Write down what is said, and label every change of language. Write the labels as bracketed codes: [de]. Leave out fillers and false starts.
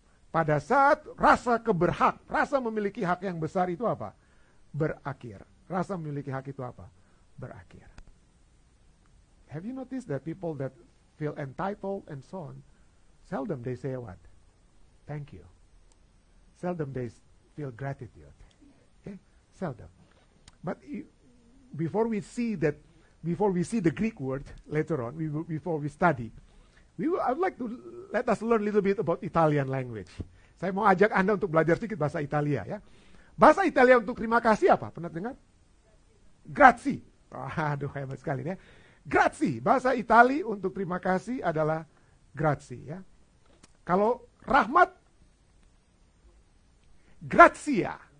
[id] Pada saat rasa rasa memiliki hak yang besar itu apa? Berakhir. Rasa memiliki hak itu apa? Berakhir. [en] Have you noticed that people that feel entitled and so on, seldom they say what? Thank you. Seldom they feel gratitude. Okay? Seldom. But before we see the Greek word later on, before we study, I would like to let us learn a little bit about Italian language. [id] Saya mau ajak Anda untuk belajar sedikit bahasa Italia, ya. Bahasa Italia untuk terima kasih apa? Pernah dengar? Grazie. Aduh, hebat sekali ya. Grazie, bahasa Itali untuk terima kasih adalah grazie, ya. Kalau rahmat, grazia.